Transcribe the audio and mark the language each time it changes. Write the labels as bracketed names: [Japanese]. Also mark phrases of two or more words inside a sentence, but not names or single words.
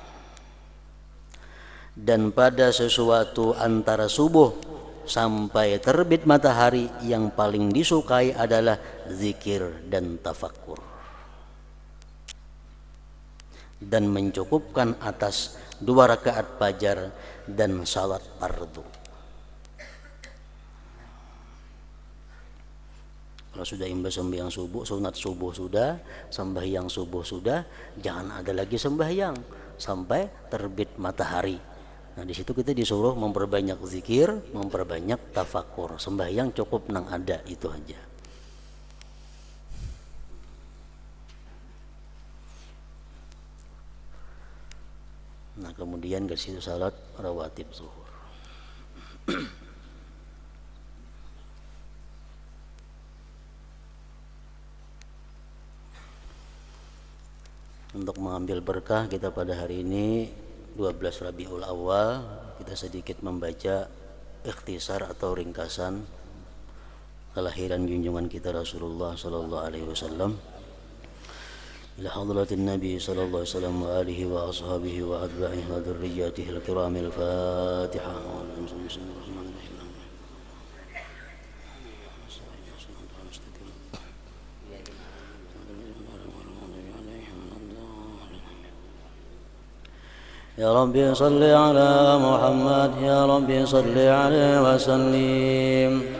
[Indonesian] Dan pada sesuatu antara subuh sampai terbit matahari yang paling disukai adalah zikir dan tafakkur. Dan mencukupkan atas 2 rakaat fajar dan salat fardu. Kalau sudah imbas sembahyang subuh, sunat subuh sudah, sembahyang subuh sudah, jangan ada lagi sembahyang sampai terbit matahari. Nah, di situ kita disuruh memperbanyak zikir, memperbanyak tafakur. Sembahyang cukup nang ada itu aja. Nah, kemudian ke situ salat rawatib zuhur. Untuk mengambil berkah kita pada hari ini 12 Rabiul Awal, kita sedikit membaca ikhtisar atau ringkasan kelahiran junjungan kita Rasulullah [Arabic] صلى الله عليه وسلم. إلى حضرة النبي صلى الله عليه وسلم وآله وأصحابه وأتباعه وذرياته الكرام الفاتحة. يا رب صل على محمد يا رب صل عليه وسلم